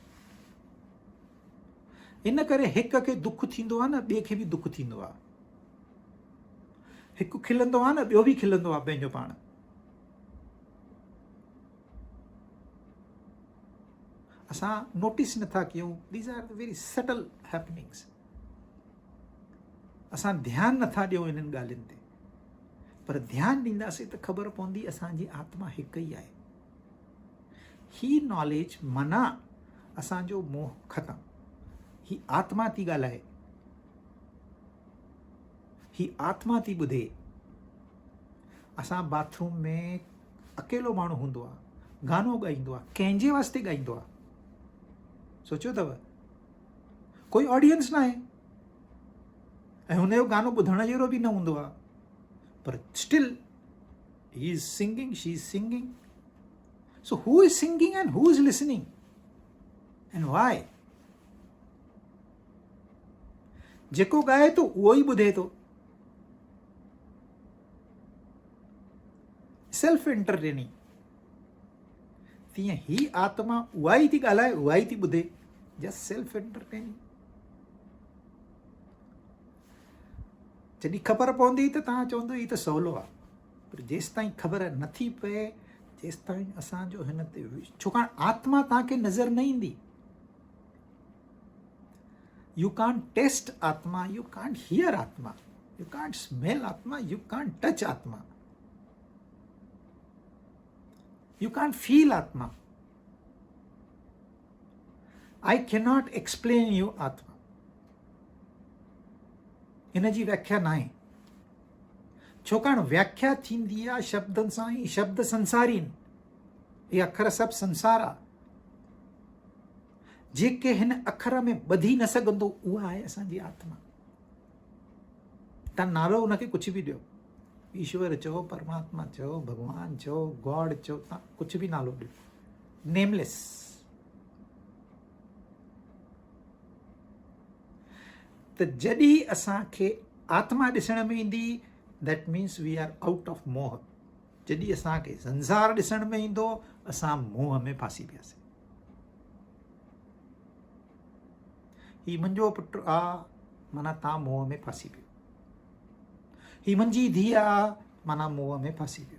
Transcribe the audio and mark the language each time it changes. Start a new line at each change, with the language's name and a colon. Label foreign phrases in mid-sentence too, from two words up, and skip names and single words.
Sindhi: इन करे हिक खे दुख थींदो आहे न, ॿिए खे बि दुख थींदो आहे। हिकु खिलंदो आहे न, ॿियो बि खिलंदो आहे पंहिंजो पाण। असां नोटिस नथा कयूं।
English: these are the very subtle happenings.
Sindhi: असां ध्यानु नथा ॾियूं इन्हनि ॻाल्हियुनि ते, पर ध्यानु ॾींदासीं त ख़बर पवंदी असांजी आत्मा हिकु ई आहे। ही नॉलेज माना असांजो मोह ख़तमु। ही आत्मा थी ॻाल्हाए, ही आत्मा थी ॿुधे। असां बाथरूम में अकेलो माण्हू हूंदो आहे, गानो ॻाईंदो आहे, कंहिंजे वास्ते ॻाईंदो आहे? सोचियो अथव? कोई ऑडियंस न आहे ऐं हुनजो गानो ॿुधण जहिड़ो बि न हूंदो आहे,
English: पर still he is singing, she is singing. So who is singing and who is listening and why?
Sindhi: जेको ॻाए थो उहो ई ॿुधे थो।
English: self entertaining.
Sindhi: तीअं ही आत्मा उहा ई थी ॻाल्हाए, उहा ई थी ॿुधे,
English: just self entertaining.
Sindhi: जॾहिं ख़बर पवंदी त तव्हां चवंदो हीउ त सवलो आहे, पर जेसि ताईं ख़बर नथी पए जेसि ताईं असांजो हिन ते छाकाणि आत्मा तव्हांखे नज़र न ईंदी.
English: you can't taste आत्मा, you can't hear आत्मा, you can't smell आत्मा, you can't touch आत्मा, you can't feel आत्मा. I cannot explain you आत्मा.
Sindhi: इन जी व्याख्या न आहे. छाकाणि व्याख्या थींदी आहे शब्दनि सां ई. शब्द संसारी आहिनि, इहे अखर सभु संसार आहे. जेके हिन अखर में ॿधी न सघंदो उहा आहे असांजी आत्मा. तव्हां नालो हुनखे कुझु बि ॾियो, ईश्वर चओ, परमात्मा चओ, भॻवान चओ, गॉड चओ, तव्हां कुझु बि नालो ॾियो, नेमलेस. त जॾहिं असांखे आत्मा ॾिसण में ईंदी,
English: that means we are out of मोह.
Sindhi: जॾहिं असांखे संसार ॾिसण में ईंदो, असां मोह में फासी पियासीं. ही मुंहिंजो पुटु आहे, माना तव्हां मोह में फासी पियो. ही मुंहिंजी धीउ आहे, माना मोह में फासी पियो.